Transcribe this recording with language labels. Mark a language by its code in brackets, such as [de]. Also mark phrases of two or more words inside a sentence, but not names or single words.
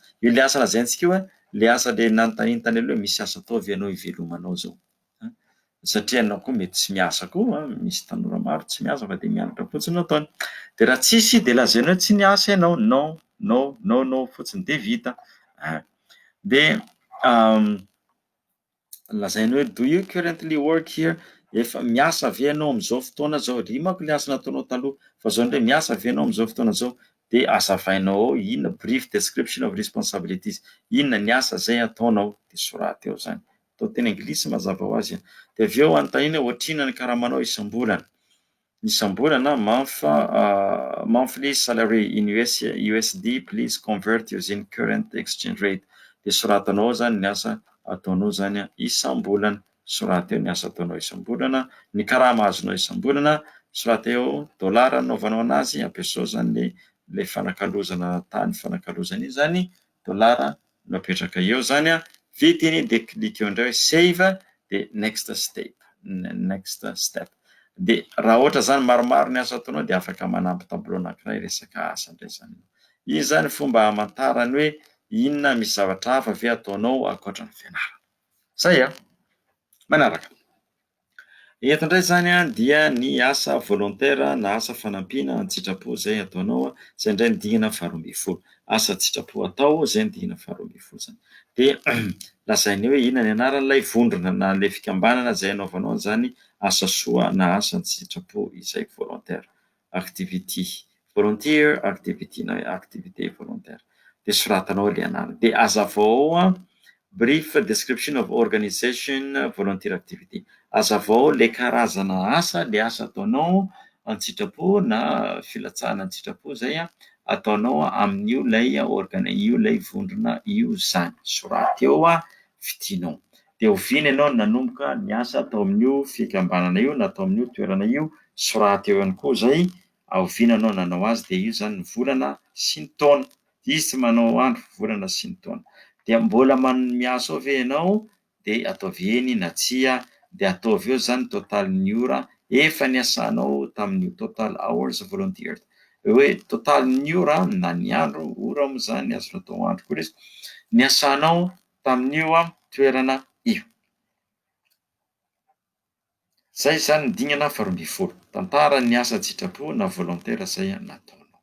[mg] Io le asa lazaintsika io le asa le nanontaniana tany aloha misy asa atao avy ianao ivelomanao zao. satria anao koa mety tsy miasa koa, misy tanora maro tsy miasa fa de mianatra fotsiny no ataony. De raha tsisy de lazainao hoe tsy niasa ianao, non fotsiny de vita. De lazainao hoe [en] do you currently work here? [mg] Efa miasa ve ianao am'zao fotoana zao? Ry manko le asa nataonao taloha, fa zao ndray miasa ve ianao am'zao fotoana zao? De azavainao ao inona [en] brief description of responsibilities, [mg] inona ny asa zay ataonao, de soraty eo zany. Atao teny anglisy mazava ho azy. De avy eo anontaniana ohatrina ny karamanao isam-bolana. [en] Isam-bolana monthly salary in USD, please convert using current exchange rate. [mg] De soratanao zany ny asa ataonao zany isam-bolana. Soraty eo ny asa ataonao isam-bolana, ny karama azonao isam-bolana, soraty eo dolara anaovanao anazy, ampiasao zany le fanakalozana tany fanakalozana io zany dolara no apetraka eo zany vita iny de clique eo indray save de [en] next step. [mg] De raha ohatra zany maromaro ny asa ataonao de afaka manampy tableau anankiray resaka asa indray zany. Io zany fomba hamantarany hoe inona misy zavatra hafa ve ataonao ankoatra ny fianarana. Zay manaraka. Eto indray zany dia ny asa volontaire na asa fanampiana ny sitrapo zay ataonao, zay indray ny dingana faharoa ambin'ny folo. Asa sitrapo atao zay ny dingana faharoa ambin'ny folo zany. De lazainy hoe inona ny anaran'ilay vondrona na le fikambanana zay anaovanao zany asa soa na asa sitrapo izay volontaire. [en] Activity volunteer activity na [fr] activité volontaire. [mg] De soratanao le anarany. De hazavao ao [en] brief description of organization volunteer activity. [mg] Hazavao le karazana asa, le asa ataonao an-tsitrapo na filatsahana an-tsitrapo zay ataonao amin'io lay io lay vondrona io zany. Soraty eo vidianao. De oviana ianao nanomboka ny asa atao amin'io fikambanana io na atao amin'io toerana io, soraty eo ihany koa zay, oviana anao nanao azy de io zany ny volana sy ny taona. Izy tsy manao andro, volana sy ny taona. De mbola miasa ao ve ianao de ataovy eny na tsia, de ataovy eo zany total ny ora efa niasanao tamin'io, [en] total hours volunteered. [mg] Hoe total ny ora na ny andro, ora moa zany azonao atao andro koa izy, niasanao tamin'io toerana io. Zay zany ny dingana faharoa ambin'ny folo. Tantara ny asa sitrapo na volontaire zay nataonao.